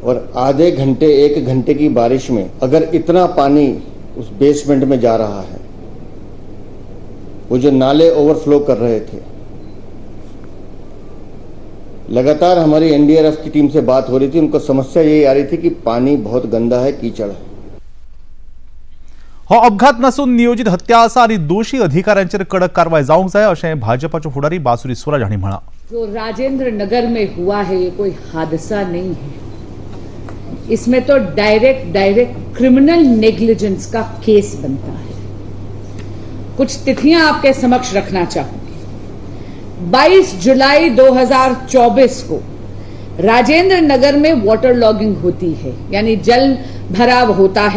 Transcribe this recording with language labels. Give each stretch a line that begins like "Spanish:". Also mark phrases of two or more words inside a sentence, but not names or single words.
Hindi: और आधे घंटे 1 घंटे की बारिश में अगर इतना पानी उस बेसमेंट में जा रहा है, वो जो नाले ओवरफ्लो कर रहे थे, लगातार हमारी एनडीआरएफ की टीम से बात हो रही थी, उनको समस्या यही आ रही थी कि पानी बहुत गंदा है, कीचड़ है।
Konkani: हो अपघात नसून नियोजित हत्या आसा आणि दोषी अधिकाऱ्यांचेर कडक कारवाई जावंक जाय अशें भाजपाचे फुडारी बासुरी स्वराज हांणी म्हळां।
Hindi: जो राजेंद्र नगर में हुआ है ये कोई हादसा नहीं है, इसमें तो
English: direct criminal negligence
Hindi: का केस बनता है। कुछ तिथियां आपके समक्ष रखना चाहूंगी। 22 जुलाई 2024 को राजेंद्र नगर में
English: water logging
Hindi: होती है, यानी जल भराव होता है।